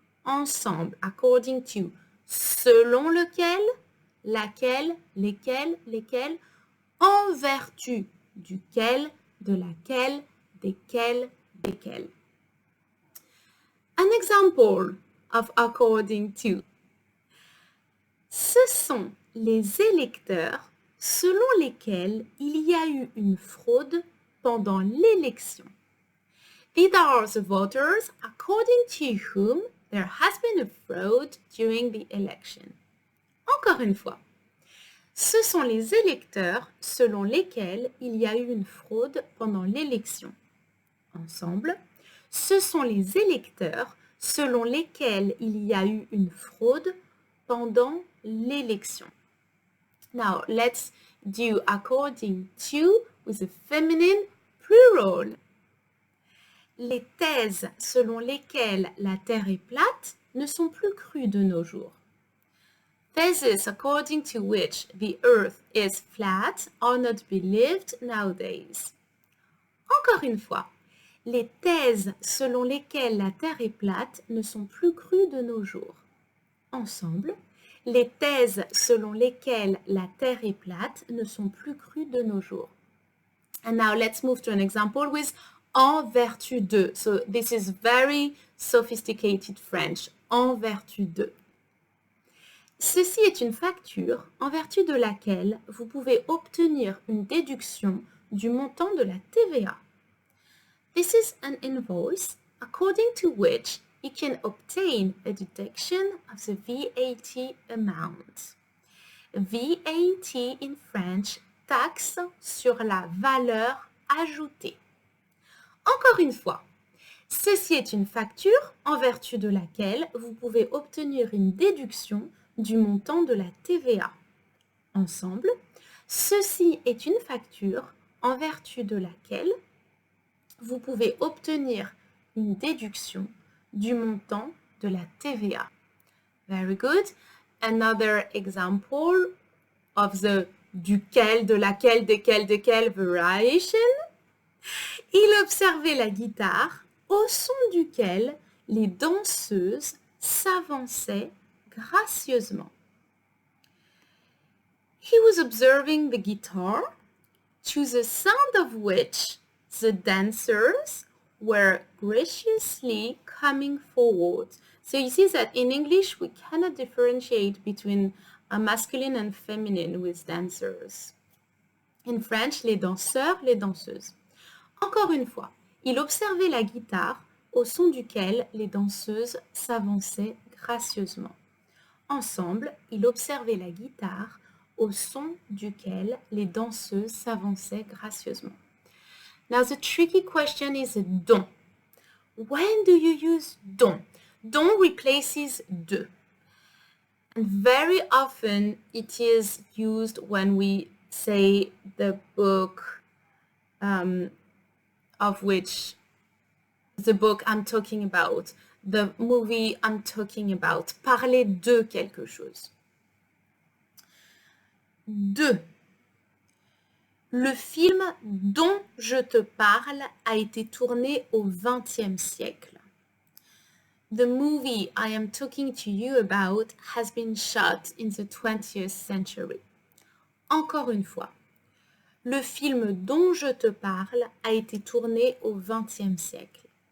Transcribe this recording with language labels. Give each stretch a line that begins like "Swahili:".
French: Ensemble, according to, selon lequel, laquelle, lesquels, lesquels, en vertu duquel, de laquelle, desquels, desquels.
English: An example of according to.
French: Ce sont les électeurs selon lesquels il y a eu une fraude pendant l'élection.
English: These are the voters according to whom there has been a fraud during the election.
French: Encore une fois. Ce sont les électeurs selon lesquels il y a eu une fraude pendant l'élection. Ensemble, ce sont les électeurs selon lesquels il y a eu une fraude pendant l'élection.
English: Now, let's do according to with a feminine plural.
French: Les thèses selon lesquelles la Terre est plate ne sont plus crues de nos jours.
English: Theses according to which the earth is flat are not believed nowadays.
French: Encore une fois, les thèses selon lesquelles la Terre est plate ne sont plus crues de nos jours. Ensemble, les thèses selon lesquelles la Terre est plate ne sont plus crues de nos jours.
English: And now let's move to an example with en vertu de. So this is very sophisticated French.
French: En vertu de. Ceci est une facture en vertu de laquelle vous pouvez obtenir une déduction du montant de la TVA.
English: This is an invoice according to which you can obtain a deduction of the VAT amount. VAT in French,
French: taxe sur la valeur ajoutée. Encore une fois, ceci est une facture en vertu de laquelle vous pouvez obtenir une déduction du montant de la TVA. Ensemble, ceci est une facture en vertu de laquelle vous pouvez obtenir une déduction du montant de la TVA.
English: Very good. Another example of the duquel, de laquelle, desquels, desquels variation.
French: Il observait la guitare au son duquel les danseuses s'avançaient gracieusement.
English: He was observing the guitar, to the sound of which the dancers were graciously coming forward. So you see that in English we cannot differentiate between a masculine and feminine with dancers. In French,
French: les danseurs, les danseuses. Encore une fois, il observait la guitare au son duquel les danseuses s'avançaient gracieusement. Ensemble, il observait la guitare au son duquel les danseuses s'avançaient gracieusement.
English: Now the tricky question is dont. When do you use dont? Dont replaces de. And very often it is used when we say the book of which the book I'm talking about, the movie I'm talking about,
French: parler de quelque chose. De. Le film dont je te parle a été tourné au XXe siècle.
English: The movie I am talking to you about has been shot in the 20th century.
French: Encore une fois, le film dont je te parle a été tourné au XXe siècle.